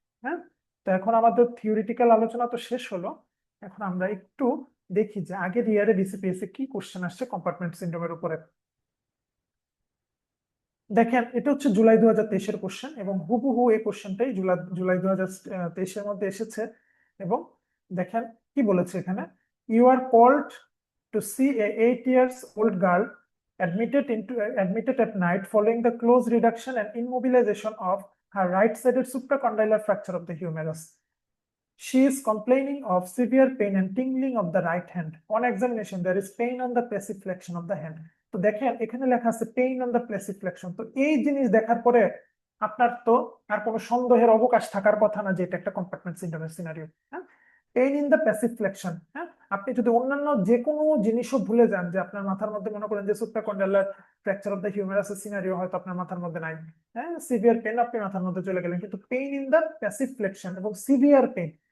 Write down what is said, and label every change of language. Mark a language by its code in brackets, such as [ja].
[bn] হ্যাঁ, তো এখন আমাদের থিওরিটিক্যাল আলোচনা তো শেষ হলো। এখন আমরা একটু দেখি যে আগের ইয়ারে বিসিপিএস এ কি কোশ্চেন আসছে কম্পার্টমেন্ট সিনড্রোমের উপরে। দেখেন, এটা হচ্ছে জুলাই 2023-এর কোশ্চেন, এবং হুবহু এই কোশ্চেনটাই জুলাই জুলাই 2023-এর মধ্যে এসেছে। এবং দেখেন কি বলেছে এখানে, [en] You are called to see a 8 years old girl admitted at night following the close reduction and immobilization of her right-sided supracondylar fracture of the humerus. She is complaining of severe pain and tingling of the right hand. On examination, there is pain on the passive flexion of the hand. [bn] তো দেখেন এখানে লেখা আছে pain on the passive flexion. তো এই জিনিস দেখার পরে আপনার তো আর কোনো সন্দেহের অবকাশ থাকার কথা না যে এটা একটা কম্পার্টমেন্ট সিনড্রোমের সিনারিও। হ্যাঁ, pain in the passive flexion. হ্যাঁ, আপনি যদি অন্যান্য যে কোনো জিনিসও ভুলে যান, যে আপনার মাথার মধ্যে মনে করেন যে সুপ্রাকন্ডালার ফ্র্যাকচার অফ দ্য হিউমেরাসের সিনারিও হয়তো আপনার মাথার মধ্যে নাই, হ্যাঁ, সিভিয়ার পেন আপনি মাথার মধ্যে চলে গেলেন, কিন্তু pain in the passive flexion এবং সিভিয়ার পেন,